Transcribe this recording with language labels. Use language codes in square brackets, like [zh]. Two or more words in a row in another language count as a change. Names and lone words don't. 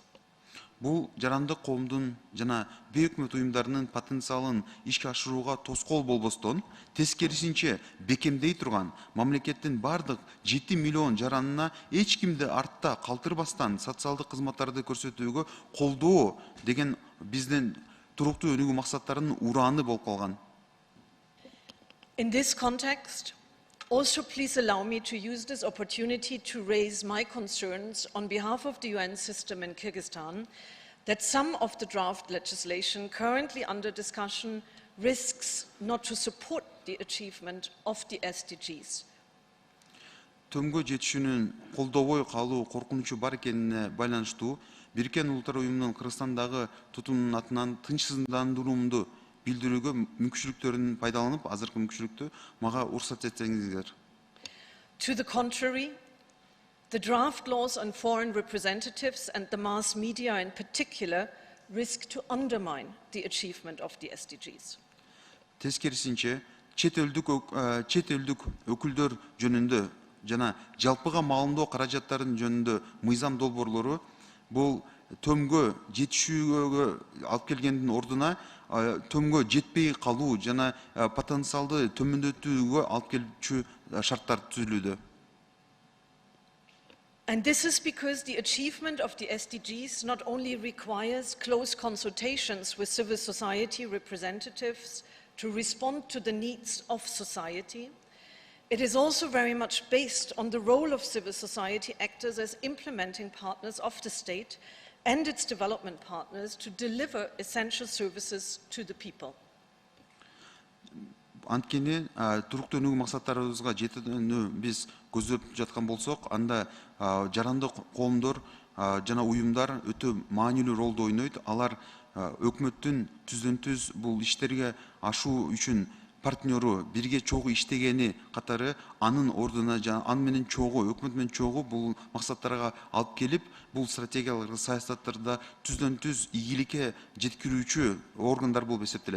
[ky] Бул жарандык коомдун жана бейөкмөт уюмдарынын потенциалын ишке ашырууга тоскоол болбостон, тескерисинче бекемдей турган мамлекеттин бардык 7 миллион жаранына эч кимди артта калтырбастан социалдык кызматтарды көрсөтүүгө колдоо деген биздин туруктуу өнүгүү максаттарынын урааны болуп калган. [en] In this context, also please allow me to use this opportunity to raise my concerns on behalf of the UN system in Kyrgyzstan that some of the draft legislation currently under discussion risks not to support the achievement of the SDGs. [ky] Төмгө жетишүүнүн колдобой калуу коркунучу бар экенине байланыштуу Бириккен Улуттар уюмунун Кыргызстандагы тутумунун атынан тынчсыздандыруумду билдирүүгө мүмкүнчүлүктөрүн пайдаланып, азыркы мүмкүнчүлүктү мага уруксат этсеңиздер. [en] To the contrary, the draft laws on foreign representatives and the mass media in particular risk to undermine the achievement of the SDGs. [ky] Тескерисинче, чет элдик өкүлдөр жөнүндө жана жалпыга маалымдоо каражаттарынын жөнүндө мыйзам долбоорлору бул төмгө жетишүүгө алып келгендин ордуна төмгө жетпей калуу жана потенциалды төмөндөтүүгө алып келүүчү шарттар түзүлүүдө. [en] And this is because the achievement of the SDGs not only requires close consultations with civil society representatives to respond to the needs of society, it is also very much based on the role of civil society actors as implementing partners of the state and its development partners to deliver essential services to the people. [ky] Анткени туруктуу өнүгүү максаттарыбызга жетүүнү биз көздөп жаткан болсок, анда жарандык коомдор жана уюмдар өтө маанилүү ролду ойнойт. Алар өкмөттүн түздөн-түз бул иштерге ашуу үчүн партнеру бирге чогуу иштегени катары анын ордуна жана аны менен чогуу өкмөт менен чогуу бул максаттарга алып келип бул стратегиялык саясаттарда түздөн түз ийгиликке жеткирүүчү органдар болуп эсептелет.